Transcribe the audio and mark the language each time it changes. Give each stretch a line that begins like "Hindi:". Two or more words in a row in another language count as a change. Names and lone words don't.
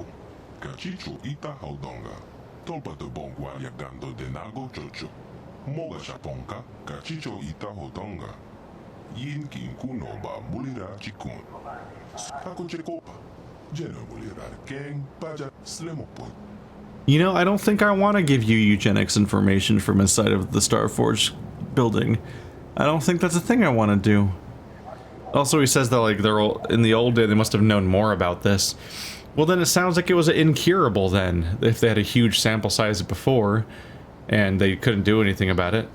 English: Kachicho ita haudonga. Tolpa de bongwalia gando de nago chocho. Moga shaponka, kachicho ita haudonga. Yin kin kuno ba mulira chikun. Tako chekopa. Jeno mulira keng paja slemopot. You know, I don't think I want to give you eugenics information from inside of the Starforge building. I don't think that's a thing I want to do. Also, he says that, like, they're all, in the old day, they must have known more about this. Well, then it sounds like it was incurable, then, if they had a huge sample size before, and they couldn't do anything about it.